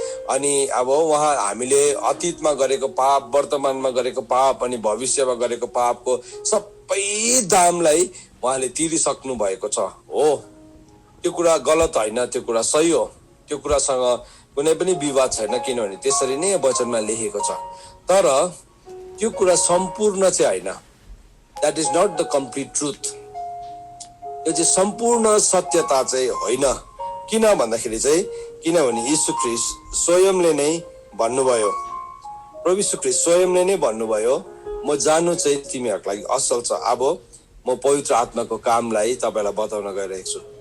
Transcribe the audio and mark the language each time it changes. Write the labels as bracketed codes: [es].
[ne] अनि अब उहाँ हामीले अतीतमा गरेको पाप, वर्तमानमा गरेको पाप अनि भविष्यमा गरेको पापको सबै दामलाई उहाँले तिरिसक्नु भएको छ। हो, त्यो कुरा गलत होइन, त्यो कुरा सही हो, त्यो कुरासँग कुनै पनि विवाद छैन, किनभने त्यसरी नै वचनमा लेखेको छ। तर त्यो कुरा सम्पूर्ण चाहिँ होइन। [en] That is not the complete truth. [ne] यो चाहिँ सम्पूर्ण सत्यता चाहिँ होइन। किन भन्दाखेरि चाहिँ किनभने यीशु ख्रीष्ट स्वयंले नै भन्नुभयो, प्रभु यीशु ख्रीष्ट स्वयंले नै भन्नुभयो, म जानु चाहिँ तिमीहरूको लागि असल छ। अब म पवित्र आत्माको कामलाई तपाईँलाई बताउन गइरहेको छु।